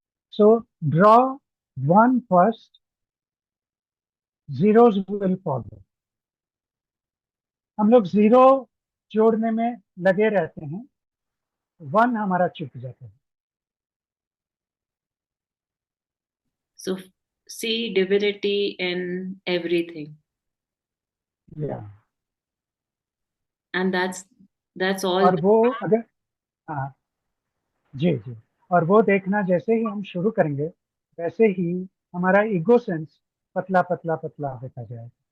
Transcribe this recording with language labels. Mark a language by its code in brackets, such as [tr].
[en] So draw one first, zeros will follow. [hi] हम लोग zero जोड़ने में लगे रहते हैं, वन हमारा चुक जाता है। [en] So see divinity in everything, या and that's all. [hi] और वो अगर, हाँ, जी जी, और वो देखना जैसे ही हम शुरू करेंगे, वैसे ही हमारा ईगो सेंस पतला पतला पतला होता जाएगा।